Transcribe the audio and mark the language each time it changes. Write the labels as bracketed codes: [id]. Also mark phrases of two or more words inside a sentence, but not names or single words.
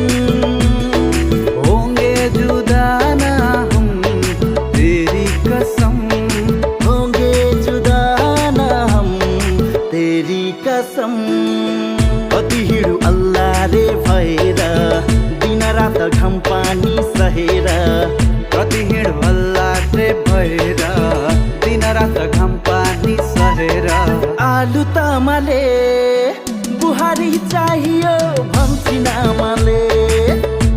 [hi] होंगे जुदा ना हम तेरी कसम। होंगे जुदा न हम तेरी कसम। [ne] कति हिँडु अल्लारे भएर दिन रात घाम पानी सहेर। कति हिँड हल्लाटे भएर दिन रात घाम पानी सहेर। आलु तमाले बुहारी चाहियो भन्छिन आमाले।